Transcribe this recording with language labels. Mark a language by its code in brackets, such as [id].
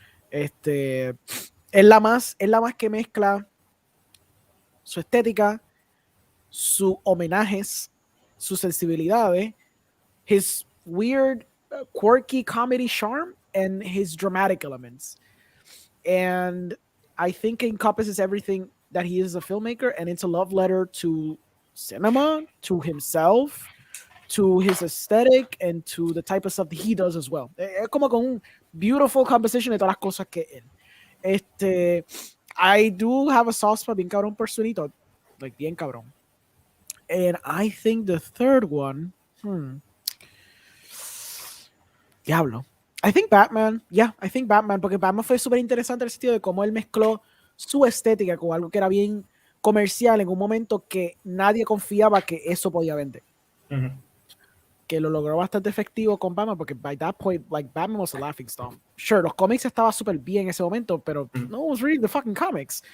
[es] Es la más que mezcla su estética, sus homenajes, sus sensibilidades, [en] his weird, quirky comedy charm, and his dramatic elements. And I think it encompasses everything that he is as a filmmaker, and it's a love letter to cinema, to himself, to his aesthetic, and to the type of stuff that he does as well. [es] Es como con un beautiful composition de todas las cosas que él. [en] I do have a soft spot [es] bien cabrón por [en] Sweeney Todd, like [es] bien cabrón. [en] And I think the third one, Diablo. I think Batman. Yeah, I think Batman, [es] porque Batman fue súper interesante en el sentido de cómo él mezcló su estética con algo que era bien comercial en un momento que nadie confiaba que eso podía vender. Mhm. Que lo logró bastante efectivo con Batman, porque [en] by that point, like, Batman was a laughing stock. Sure, [es] los cómics estaban súper bien en ese momento, pero [en] no one was reading the fucking comics.